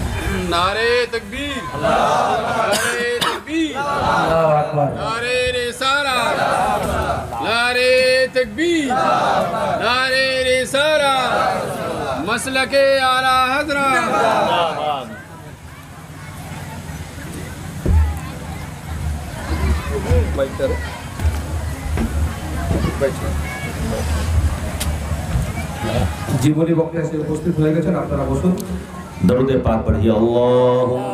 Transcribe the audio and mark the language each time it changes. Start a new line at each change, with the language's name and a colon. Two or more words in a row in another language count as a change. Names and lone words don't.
Urdu: نعرے تکبیر، نعرے تکبیر، نعرے رسالت، نعرے تکبیر، نعرے رسالت، مسلک اعلیٰ حضرت۔
Bangla: জি বলি বক্তা এসে উপস্থিত হয়ে গেছেন, আপনারা বসুন।
Urdu: درود پاک پڑھیے، اللہم